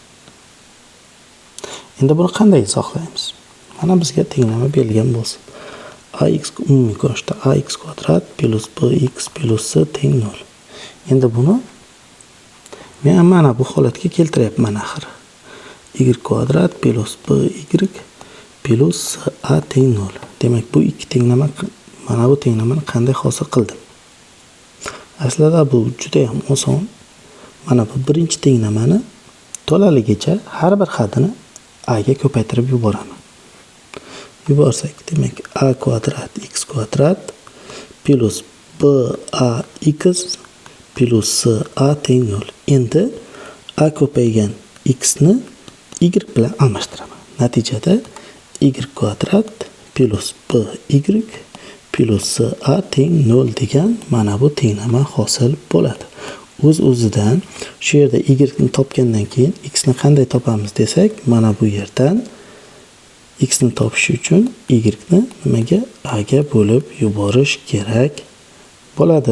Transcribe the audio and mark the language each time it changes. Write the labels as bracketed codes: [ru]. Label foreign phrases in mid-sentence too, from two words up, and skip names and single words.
[uz] Endi buni qanday izohlaymiz? Mana bizga tenglama berilgan bo'lsin. Ax umumiy ko'rinishda ax kvadrat plus bx plus c teng 0. Endi buni men mana bu holatga keltiryapman axir. Y kvadrat plus by plus a teng 0. Demak, bu ikki tenglama mana bu tenglamani qanday hosil qildim? Aslida bu juda ham oson. Mana bu birinchi tenglamani to'laligicha har bir xatini a ga ko'paytirib yuboraman. Yuborsak, demak a kvadrat x kvadrat plus bax plus a teng 0. Endi a ko'paygan x ni y bilan almashtiraman. Natijada y kvadrat plus by plus a teng 0 degan mana bu tenglama hosil bo'ladi. O'z-o'zidan shu yerda y ni topgandan keyin x ni qanday topamiz desak, mana bu yerdan x ni topish uchun y ni nimaga? A ga bo'lib yuborish kerak bo'ladi.